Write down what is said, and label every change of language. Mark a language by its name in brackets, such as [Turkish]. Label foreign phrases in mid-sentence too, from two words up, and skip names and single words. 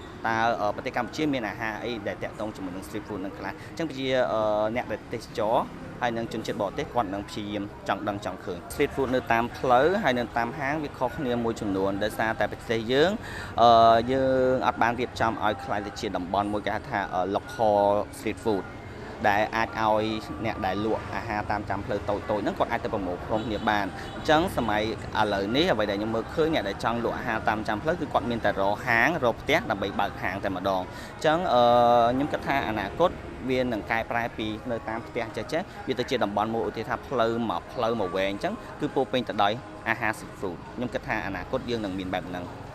[Khmer] តើប្រទេសកម្ពុជាមានអាហារអីដែលតាក់ទងជាមួយនឹង [English] street food [Khmer] នឹងខ្លះអញ្ចឹងជាអ្នកដែលទេសចរហើយនឹងជនជាតិបរទេសគាត់នឹងព្យាយាមចង់ដឹងចង់ឃើញ [English] street food [Khmer] នៅតាមផ្លូវហើយ នៅតាមហាងវាខុសគ្នាមួយចំនួនដោយសារតែប្រទេសយើងអត់បានរៀបចំឲ្យខ្លាយទៅជាតំបន់មួយគេហៅថា [English] local street food [Khmer] ដែលអាចឲ្យអ្នកដែលលក់អាហារតាមចាំផ្លូវតូចហ្នឹងគាត់អាចទៅប្រមូលផ្តុំគ្នាបានអញ្ចឹងសម័យឥឡូវនេះអ្វីដែលខ្ញុំមើលឃើញអ្នកដែលចង់លក់អាហារតាមចាំផ្លូវគឺគាត់មានតែរកហាងរកផ្ទះដើម្បីបើកហាងតែម្ដងអញ្ចឹងខ្ញុំគិតថាអនាគតវានឹងកែប្រែពីនៅតាមផ្ទះចេះវាទៅជាតំបន់មួយឧទាហរណ៍ថាផ្លូវមកវែងអញ្ចឹងគឺពោពេញទៅដោយអាហារ [English] street food [Khmer] ខ្ញុំគិតថាអនាគតយើងនឹងមានបែបហ្នឹង